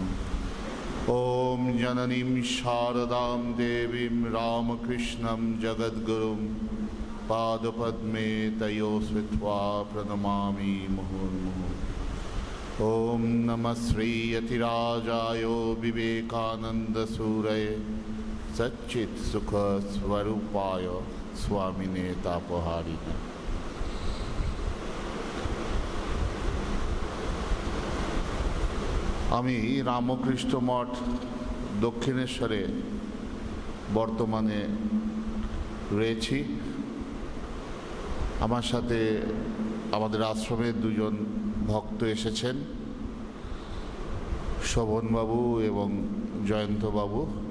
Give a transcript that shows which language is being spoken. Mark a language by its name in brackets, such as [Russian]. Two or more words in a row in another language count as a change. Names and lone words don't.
[Sanskrit] ॐ जननीं शारदां देवीं रामकृष्णं जगद्गुरुं पादपद्मे तयो स्थित्वा प्रणमामि मुहुर्मुहुः। ॐ नमः श्रीयतिराजाय विवेकानन्दसूरये सच्चित् सुख स्वरूपाय स्वामिने तापहारिणे। [Bangla] আমি রামকৃষ্ণ মঠ দক্ষিণেশ্বরে বর্তমানে রয়েছি। আমার সাথে আমাদের আশ্রমের দুজন ভক্ত এসেছেন, শোভনবাবু এবং জয়ন্তবাবু।